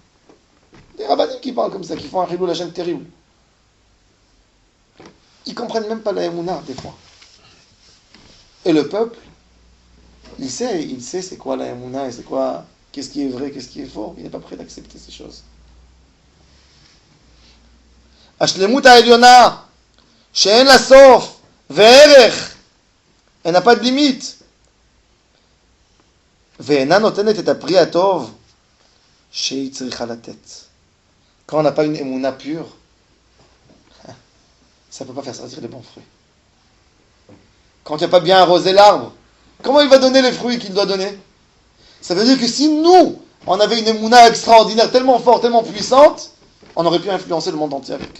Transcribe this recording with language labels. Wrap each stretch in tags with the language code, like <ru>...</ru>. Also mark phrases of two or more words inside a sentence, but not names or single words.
<fr>Des rabbinim qui parlent comme ça, qui font un</fr> <he>חילול השם</he> <fr>terrible. Ils comprennent même pas la Emouna des fois. Et le peuple, il sait c'est quoi la Emouna et c'est quoi, qu'est-ce qui est vrai, qu'est-ce qui est faux, il n'est pas prêt d'accepter ces choses.</fr> <he>השלמות העליונה שאין לה סוף וערך, אין לה</he> <fr>pas de limite,</fr> <he>ואינה נותנת את הפרי הטוב שהיא צריכה לתת.</he> <fr>Quand on n'a pas une émouna pure, ça ne peut pas faire sortir les bons fruits. Quand tu n'as pas bien arrosé l'arbre, comment il va donner les fruits qu'il doit donner? Ça veut dire que si nous, on avait une émouna extraordinaire, tellement forte, tellement puissante, on aurait pu influencer le monde entier avec.</fr>